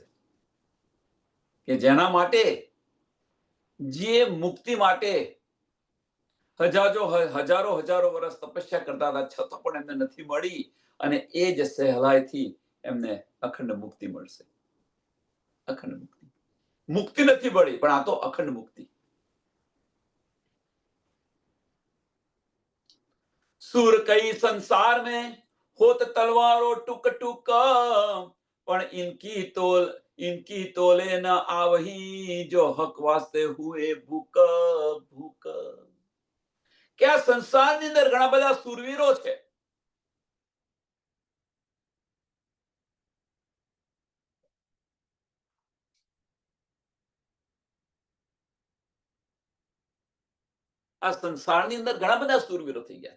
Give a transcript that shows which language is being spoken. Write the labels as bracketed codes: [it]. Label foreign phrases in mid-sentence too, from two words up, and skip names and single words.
[gu] કે જેના માટે, જે મુક્તિ માટે હજારો વર્ષ તપસ્યા કરતા હતા, છતાં પણ એમને નથી મળી. અને એ જ સહેલાઈથી એમને અખંડ મુક્તિ મળશે. અખંડ મુક્તિ. મુક્તિ નથી મળી, પણ આ તો અખંડ મુક્તિ. [hi] सूर कई संसार में होत तलवारों टुक टुक, पण इनकी तोले न आवही, जो हक वास्ते हुए भूक भूक. [gu] કે આ સંસારની અંદર ઘણા બધા સુરવીરો છે. આ સંસારની અંદર ઘણા બધા સુરવીરો થઈ ગયા.